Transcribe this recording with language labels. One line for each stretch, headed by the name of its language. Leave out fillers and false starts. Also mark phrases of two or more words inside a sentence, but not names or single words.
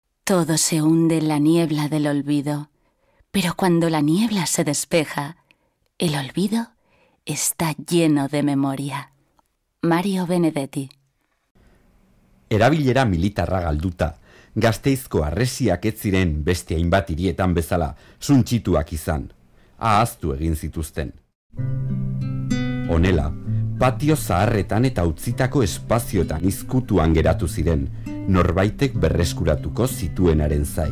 Spanish: Todo se hunde en la niebla del olvido, pero cuando la niebla se despeja, el olvido está lleno de memoria. Mario Benedetti.
Basque: Erabilera militarra galduta, Gasteizko harresiak ez ziren beste hainbat hirietan bezala suntsituak izan, ahaztu egin zituzten. Honela, patio zaharretan eta utzitako espazioetan izkutuan geratu ziren, norbaitek berreskuratuko zituenaren zai.